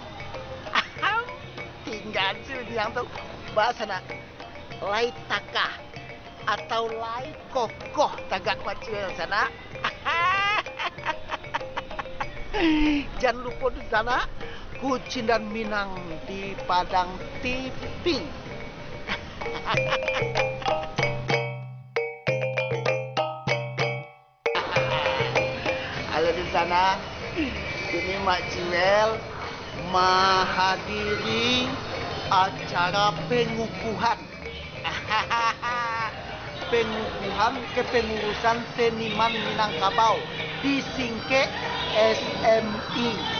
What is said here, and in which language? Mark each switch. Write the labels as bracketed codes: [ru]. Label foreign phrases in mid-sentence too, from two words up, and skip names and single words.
[min] Tinggal yang tu bahasa nak lai takah atau lai kokoh tagak Mak Ciwel sana. [id] Jangan lupa di sana Kucing dan Minang di Padang TV. Halo di sana, ini Mak Ciwel menghadiri acara pengukuhan Pengukuhan Kepengurusan Seniman Minangkabau disingkat SMI.